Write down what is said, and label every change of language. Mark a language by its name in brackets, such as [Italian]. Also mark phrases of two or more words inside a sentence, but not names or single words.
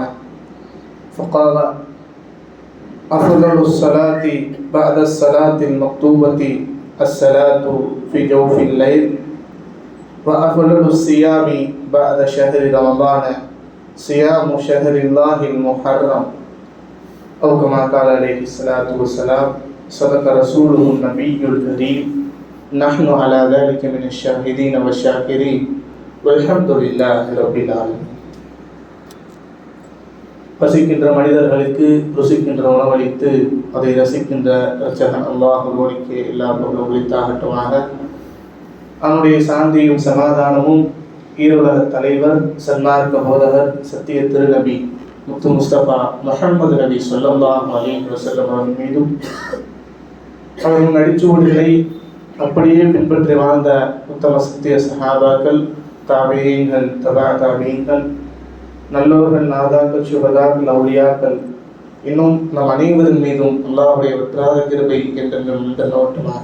[Arabic] فقال: أفضل الصلاة بعد الصلاة المكتوبة الصلاة في جوف الليل، وأفضل الصيام بعد شهر رمضان صيام شهر الله المحرم، أو كما قال عليه الصلاة والسلام. صدق رسوله النبي الكريم. نحن على ذلك من الشاهدين والشاكرين والحمد لله رب العالمين. [Tamil] பசிக்கின்ற மனிதர்களுக்கு ருசிக்கின்ற உணவளித்து அதை ரசிக்கின்ற இரட்சகன் அல்லாஹ் ஒருவனுக்கு எல்லா புகழும் உரித்தாகட்டுமாக. அவனுடைய சாந்தியும் சமாதானமும் ஈருலக தலைவர், சன்மார்க்க போதகர், சத்திய திருநபி முத்து முஸ்தபா முஹம்மது நபி [Arabic] صلى الله عليه وسلم [Tamil] அவர்கள் மீதும், அவர்களின் அடிச்சுவடுகளை அப்படியே பின்பற்றி வாழ்ந்த உத்தம சத்திய சஹாபாக்கள், தாபீஈன்கள், தபா தாபீஈன்கள், நல்லோர்கள், நாதாக்கள், சுஹதாக்கள், அவுலியாக்கள், இன்னும் நம் அனைவரின் மீதும் அல்லாஹ்வுடைய வற்றாத கிருபை என்றென்றும் நின்றோட்டமாக.